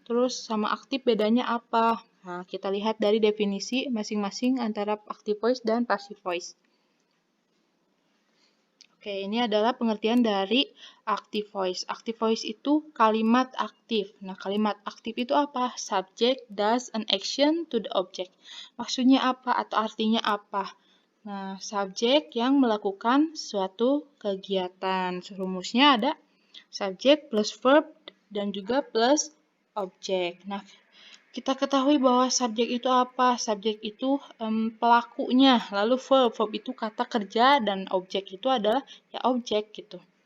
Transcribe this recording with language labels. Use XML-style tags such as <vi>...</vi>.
<id>Terus sama aktif bedanya apa? Nah, kita lihat dari definisi masing-masing antara active voice dan passive voice. Oke, ini adalah pengertian dari active voice. Active voice itu kalimat aktif. Nah, kalimat aktif itu apa?</id> <en>Subject does an action to the object.</en> <id>Maksudnya apa atau artinya apa? Nah, subjek yang melakukan suatu kegiatan. Rumusnya ada subject plus verb dan juga plus object. Nah, kita ketahui bahwa subjek itu apa? Subjek itu pelakunya, lalu verb itu kata kerja, dan objek itu adalah ya objek gitu.</id>